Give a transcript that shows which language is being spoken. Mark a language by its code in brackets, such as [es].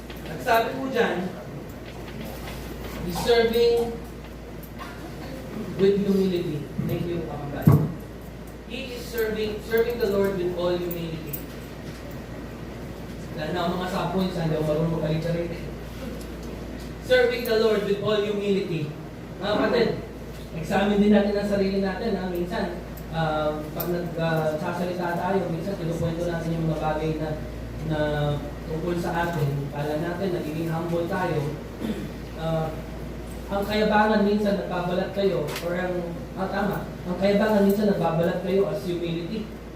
[tl] At sabi po dyan, [en] he's serving with humility. Thank you, Panginoon. He is serving the Lord with all humility. [tl] Dahil na ang mga sapoy, saan daw marunong magkalit-kalit. [en] Serving the Lord with all humility. [tl] Mga kapatid, examine din natin ang sarili natin. Minsan, pag nagsasalita tayo, minsan kinukwento natin yung mga bagay na tungkol sa atin. Kala natin, nagiging humble tayo. Ang kayabangan minsan nagbabalat kayo, or ang kayabangan minsan nagbabalat kayo [en] as humility.